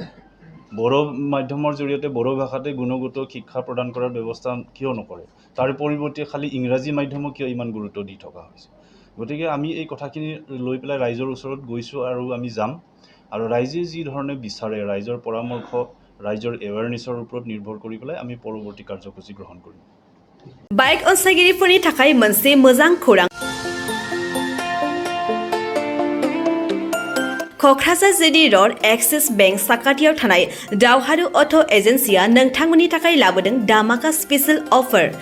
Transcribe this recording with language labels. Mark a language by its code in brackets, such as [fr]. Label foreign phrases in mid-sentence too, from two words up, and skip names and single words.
[as] বড়ো মাধ্যমৰ জৰিয়তে বড়ো ভাষাতে গুণগত শিক্ষা প্ৰদান কৰাৰ ব্যৱস্থা কিয় নকৰে? তাৰ পৰিৱৰ্তে খালি ইংৰাজী মাধ্যমক কিয় ইমান গুৰুত্ব দি থকা হৈছে? গতিকে আমি এই কথাখিনি লৈ পেলাই ৰাইজৰ ওচৰত গৈছোঁ আৰু আমি যাম আৰু ৰাইজে যি ধৰণে বিচাৰে ৰাইজৰ পৰামৰ্শ ৰাইজৰ এৱেৰনেছৰ ওপৰত নিৰ্ভৰ কৰি পেলাই আমি পৰৱৰ্তী কাৰ্যসূচী গ্ৰহণ কৰিম। [brx] बाइक अनसायगिरिफोरनि थाखाय मोनसे मोजां खौरां। क'क्राझार जिडी रड एक्सिस बेंक साखाथियाव थानाय दावहारु अट' एजेन्सिया नोंथांमोननि थाखाय लाबोदों दामाका [en] special offer.